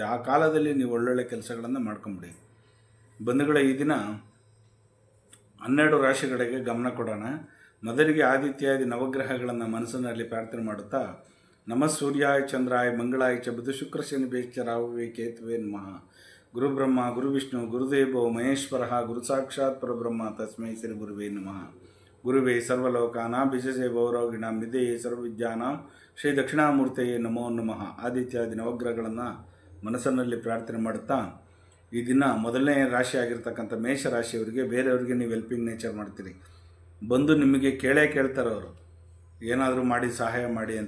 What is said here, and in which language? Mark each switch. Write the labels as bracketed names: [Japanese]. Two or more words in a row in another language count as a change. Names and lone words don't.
[Kannada] ಆ ಕಾಲದಲ್ಲಿ ನೀವು ಒಳ್ಳೊಳ್ಳೆ ಕೆಲಸಗಳನ್ನು ಮಾಡ್ಕೊಂಬಿಡಿ. ಬಂಧುಗಳೇ, ಈ ದಿನ 12 ರಾಶಿಗಳಿಗೆ ಗಮನ ಕೊಡೋಣ. ಮೊದಲಿಗೆ ಆದಿತ್ಯಾದಿ ನವಗ್ರಹಗಳನ್ನು ಮನಸ್ಸಿನಲ್ಲಿ ಪ್ರಾರ್ಥನೆ ಮಾಡುತ್ತಾ, [Sanskrit] ನಮಃ ಸೂರ್ಯಾಯ ಚಂದ್ರಾಯ ಮಂಗಳಾಯ ಚ ಬುಧ ಶುಕ್ರ ಶನಿ ಬೇಶ್ಚ ರಾಹುವೇ ಕೇತುವೇ ನಮಃ. ಗುರು ಬ್ರಹ್ಮ ಗುರು ವಿಷ್ಣು ಗುರುದೇವೋ ಮಹೇಶ್ವರ ಗುರು ಸಾಕ್ಷಾತ್ ಪರಬ್ರಹ್ಮ ತಸ್ಮೈ ಶ್ರೀ ಗುರುವೇ ನಮಃ. ಗುರುವೇ ಸರ್ವಲೋಕಾನಾಂ ವಿಶೇಷೇ ಭೌರೋಗಿಣಾಂ ವಿದ್ಯೆಯೇ ಸರ್ವವಿದ್ಯಾನಾಂ ಶ್ರೀ ದಕ್ಷಿಣಾಮೂರ್ತಿಯೇ ನಮೋ ನಮಃ. [Kannada] ಆದಿತ್ಯಾದಿ ನವಗ್ರಹಗಳನ್ನು ಮನಸ್ಸಿನಲ್ಲಿ ಪ್ರಾರ್ಥನೆ ಮಾಡುತ್ತಾ, ಈ ದಿನ ಮೊದಲನೇ ರಾಶಿ ಆಗಿರ್ತಕ್ಕಂಥ ಮೇಷರಾಶಿಯವರಿಗೆ, ಬೇರೆಯವರಿಗೆ ನೀವು [English] helping nature [Kannada] ಮಾಡ್ತೀರಿ. ಬಂದು ನಿಮಗೆ ಕೇಳ್ತಾರೆ ಅವರು, ಏನಾದರೂ ಮಾಡಿ ಸಹಾಯ ಮಾಡಿ ಅಂತ.